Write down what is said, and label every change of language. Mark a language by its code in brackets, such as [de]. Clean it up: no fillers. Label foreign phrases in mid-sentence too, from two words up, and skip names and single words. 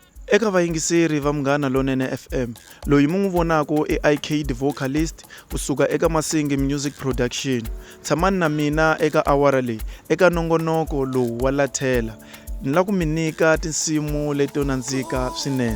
[ts] Eka vayingiseri va Munghana Lonene FM, loyi mu n'wi vonako i IK the vocalist kusuka eka Masingi Music Production. Tshamani na mina eka awara leyi eka nongonoko lowu wa Lathela. Ni la ku mi nyika tinsimu leto nandzika swinene.